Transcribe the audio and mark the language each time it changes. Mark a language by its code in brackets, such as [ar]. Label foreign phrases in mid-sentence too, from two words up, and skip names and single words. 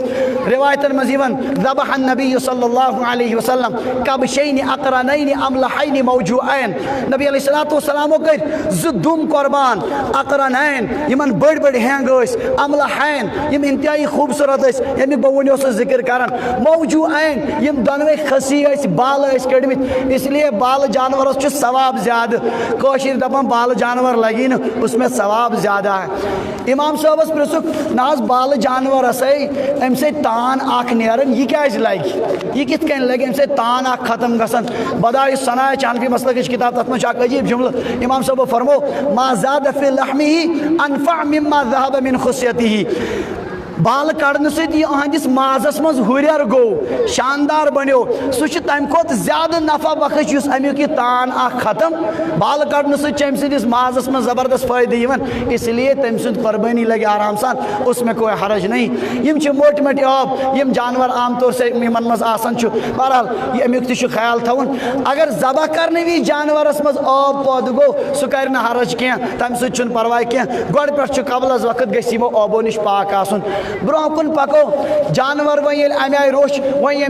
[ks] رِوایتن منٛز یِوان [ar] ذبح النبی صلی اللہ علیہ وسلم کبشین اقرنین املحین موجوعین نبی علیہ الصلوۃ والسلامو کٔرۍ [ks] 2 دُم قۄربان اقرنین یِمن بٔڑۍ بٔڑۍ ہینٛگ ٲسۍ املحین یِم انتہایی خوٗبصوٗرت ٲسۍ ییٚمیُک بہٕ وُنہِ اوسُس ذِکر کران موجوعین یِم دۄنوَے کھٔسی ٲسۍ بالہٕ ٲسۍ کٔڑمٕتۍ [ur] اس لیے [ks] بالہٕ جانورس چھُ ثواب زیادٕ کٲشِر دپان بالہٕ جانور لگی نہٕ [ur] اس میں ثواب زیادہ ہے [ks] امام صٲبس پرٛژھُکھ نہ حظ بالہٕ جانورسے امہِ سۭتۍ تان اکھ نیران یہِ کیازِ لگہِ یہِ کِتھ کٔنۍ لگہِ امہِ سۭتۍ تان اکھ ختم گژھان بدایع الصنایع حنفی مسلکٕچ کِتاب تتھ منٛز چھُ اکھ عجیٖب جملہٕ امام صٲبو فرمو [ar] ما زاد فی لحمہ انفع مما ذهب من خصیتہ [ks] بالہٕ کڑنہٕ سۭتۍ یہِ أہنٛدِس مازس منٛز ہُریر گوٚو شاندار بنیو سُہ چھُ تمہِ کھۄتہٕ زیادٕ نفع بخش یُس امیُک یہِ تان اکھ ختم بالہٕ کڑنہٕ سۭتۍ چھُ امہِ سٕنٛدِس مازس منٛز زبردست فٲیدٕ یِوان [ur] اس لیے [ks] تٔمۍ سُنٛد قۄربٲنی لگہِ آرام سان [ur] اس میں کوئی حرج نہیں [ks] یِم چھِ موٹۍ موٹۍ آب یِم جانور عام طور سے یِمن منٛز آسان چھُ بہرحال یہِ امیُک تہِ چھُ خیال تھاوُن اگر ذبح کرنہٕ وِزِ جانورس منٛز آب پٲدٕ گوٚو سُہ کرِ نہٕ حرج کینٛہہ تمہِ سۭتۍ چھُنہٕ پرواے کینٛہہ گۄڈٕ پٮ۪ٹھ چھُ قبل از وقت گژھِ یِمو آبو نِش پاک آسُن برونٛہہ کُن پکو جانور وۄنۍ ییٚلہِ امہِ آیہِ روٚچھ وۄنۍ ییٚمہِ